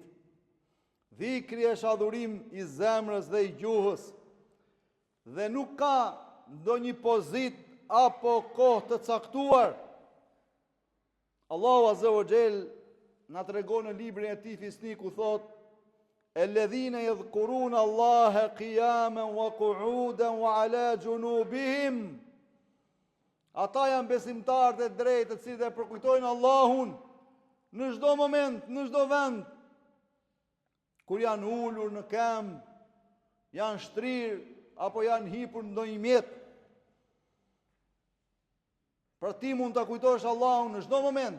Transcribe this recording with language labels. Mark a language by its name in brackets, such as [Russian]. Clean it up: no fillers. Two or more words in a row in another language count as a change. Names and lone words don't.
[Albanian] Dhikri është adhurim i zemrës dhe i gjuhës, dhe nuk ka ndonjë pozit apo kohë të caktuar. Allahu [Arabic] عز وجل [Albanian] na tregon në librin e tij Fisniku, thot: [Arabic] "الذين يذكرون الله قياما وقعودا وعلى جنوبهم." [Albanian] Ata janë besimtarët e drejtë, të cilët e përkujtojnë Allahun në çdo moment, në çdo vend. Kur janë ulur në këmbë, janë shtrirë, apo janë hipur në ndonjë mjet. Pra ti mund të kujtosh Allahun në çdo moment.